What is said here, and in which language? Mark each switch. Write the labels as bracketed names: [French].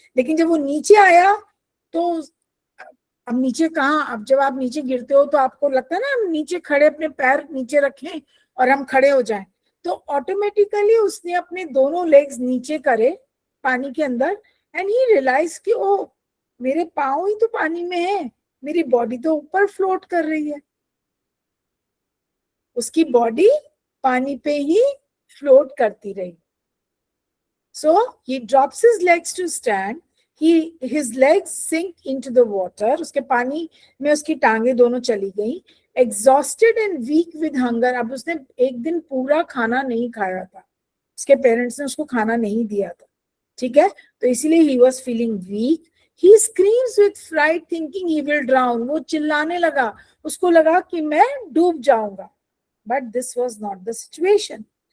[Hindi] लेकिन जब वो नीचे आया तो अब नीचे कहाँ, अब जब आप नीचे गिरते हो तो आपको लगता है ना हम नीचे खड़े, अपने पैर नीचे रखें और हम खड़े हो जाएं, तो ऑटोमेटिकली उसने अपने दोनों लेग्स नीचे करे पानी के अंदर, [English] and he realise [Hindi] कि ओ मेरे पाँव ही तो पानी में है, मेरी बॉडी तो ऊपर फ्लोट कर रही है। उसकी बॉडी पानी पे ही फ्लोट करती रही। [English] So he drops his legs to stand. His legs sink into the water. [Hindi] उसके पानी में उसकी टांगे दोनों चली गई। [English] Exhausted and weak with hunger. [Hindi] अब उसने एक दिन पूरा खाना नहीं खाया था, उसके पेरेंट्स ने उसको खाना नहीं दिया था, ठीक है, तो इसीलिए [English] he was feeling weak. He screams with fright, thinking he will drown. [Hindi] वो चिल्लाने लगा, उसको लगा कि मैं डूब जाऊंगा, [English] but this was not the situation.